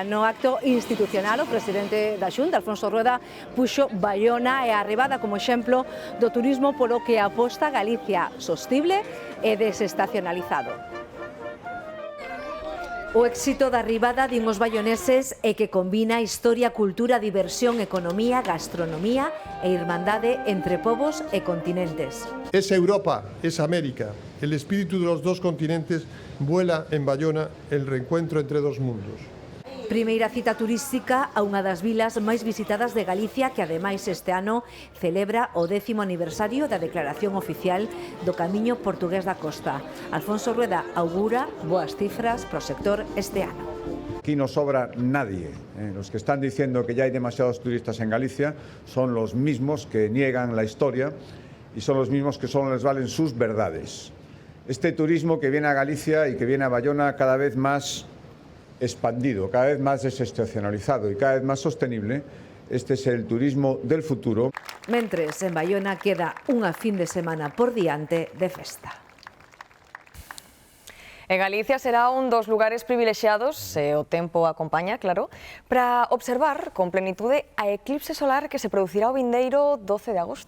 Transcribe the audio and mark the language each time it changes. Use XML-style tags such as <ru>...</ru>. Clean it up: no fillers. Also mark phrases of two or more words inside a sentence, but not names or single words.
<gl>No acto institucional, o presidente da Xunta, Alfonso Rueda, puxo Baiona e a Arribada como exemplo do turismo polo que aposta Galicia, sostible e desestacionalizado. O éxito da Arribada, din os baioneses, é que combina historia, cultura, diversión, economía, gastronomía e irmandade entre povos e continentes.</gl> <es>Es Europa, es América. El espíritu de los dos continentes vuela en Baiona el reencuentro entre dos mundos.</es> <gl>Primeira cita turística a unha das vilas máis visitadas de Galicia, que ademais este ano celebra o 10º aniversario da declaración oficial do Camiño Portugués da Costa. Alfonso Rueda augura boas cifras pro sector este ano.</gl> <es>Aquí no sobra nadie. Los que están diciendo que ya hay demasiados turistas en Galicia son los mismos que niegan la historia y son los mismos que solo les valen sus verdades. Este turismo que viene a Galicia y que viene a Baiona cada vez más expandido, cada vez más desestacionalizado y cada vez más sostenible. Este es el turismo del futuro.</es> <gl>Mentres, en Baiona queda unha fin de semana por diante de festa. E Galicia será un dos lugares privilexiados, se o tempo acompaña, claro, para observar con plenitude a eclipse solar que se producirá o vindeiro 12 de agosto.</gl>